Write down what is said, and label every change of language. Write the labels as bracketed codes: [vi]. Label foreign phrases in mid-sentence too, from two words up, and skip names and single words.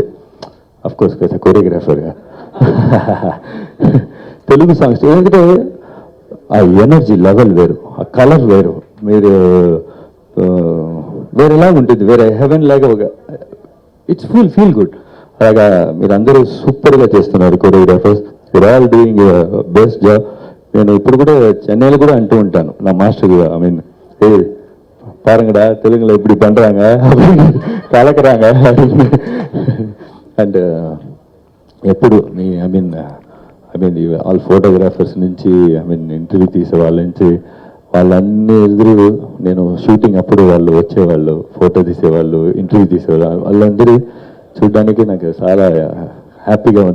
[te] అఫ్కోర్స్ కదా కోరియోగ్రాఫర్గా తెలుగు సాంగ్స్, ఎందుకంటే ఆ [en] energy level [te] వేరు, ఆ కలర్ వేరు, మీరు వేరేలాగా ఉంటుంది, వేరే హెవెన్ లాగా ఒక [en] it's feel good. [te] అలాగా మీరందరూ సూపర్గా చేస్తున్నారు కోరియోగ్రాఫర్స్, [en] your all doing best job. [te] నేను ఇప్పుడు కూడా చెన్నైలో కూడా అంటూ ఉంటాను నా మాస్టర్గా, [en] I mean [ta] பாருங்கடா தெலுங்குல இப்படி பண்றாங்க அப்படின்னு கலக்குறாங்க [te] అండ్ ఎప్పుడు మీ [en] I mean all photographers [te] నుంచి ఇంటర్వ్యూ తీసే వాళ్ళ నుంచి వాళ్ళన్నీ ఎదురు నేను షూటింగ్ అప్పుడు వాళ్ళు వచ్చేవాళ్ళు, ఫోటో తీసేవాళ్ళు, ఇంటర్వ్యూ తీసేవాళ్ళు, వాళ్ళందరూ చూడడానికి నాకు చాలా హ్యాపీగా ఉంది.